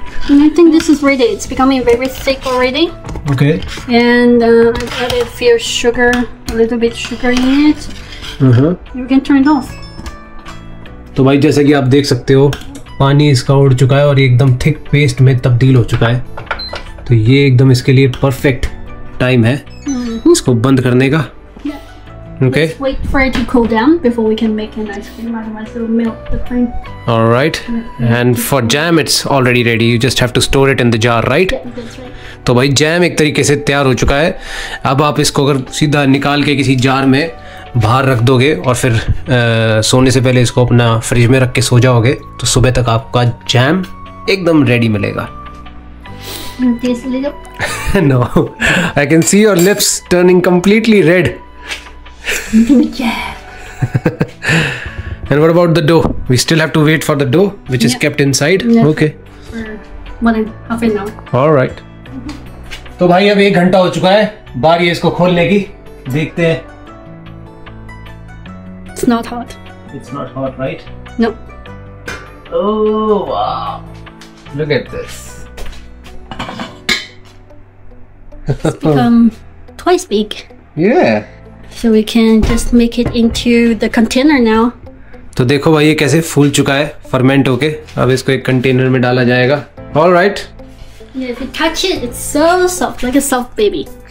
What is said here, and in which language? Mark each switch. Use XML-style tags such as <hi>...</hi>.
<en>And I think this is ready. It's becoming very thick already. Okay. And I've added a few sugar, a little bit sugar in it. You can turn it off.</en> <hi>तो भाई जैसे कि आप देख सकते हो पानी इसका उड़ चुका है और ये एकदम थिक पेस्ट में तब्दील हो चुका है। तो ये एकदम इसके लिए परफेक्ट टाइम है इसको बंद करने का।</hi> <en>Okay. Let's wait for it to cool down before we can make an ice cream. Otherwise, it will melt the cream. All right. And for jam, it's already ready. You just have to store it in the jar, right? Yeah, that's right.</en> <hi>तो भाई jam एक तरीके से तैयार हो चुका है। अब आप इसको अगर सीधा निकाल के किसी जार में बाहर रख दोगे और फिर सोने से पहले इसको अपना फ्रिज में रख के सो जाओगे तो सुबह तक आपका जैम एकदम रेडी मिलेगा।</hi> <en>Taste a little. No, I can see your lips turning completely red. Yeah. And what about the dough? We still have to wait for the dough, which is Yeah. kept inside. Yeah. Okay. For more than half an hour. All right.</en> <hi>तो भाई अब 1 घंटा हो चुका है, बारी है इसको खोलने की। देखते हैं।</hi> <en>It's not hot. It's not hot, right? No. Oh wow! Look at this. It's become twice big. Yeah. So we can just make it into the container now.</en> <hi>तो देखो भाई ये कैसे फूल चुका है फर्मेंट होके। अब इसको एक कंटेनर में डाला जाएगा।</hi> <en>All right. Yeah, if you touch it, it's so soft, like a soft baby.</en>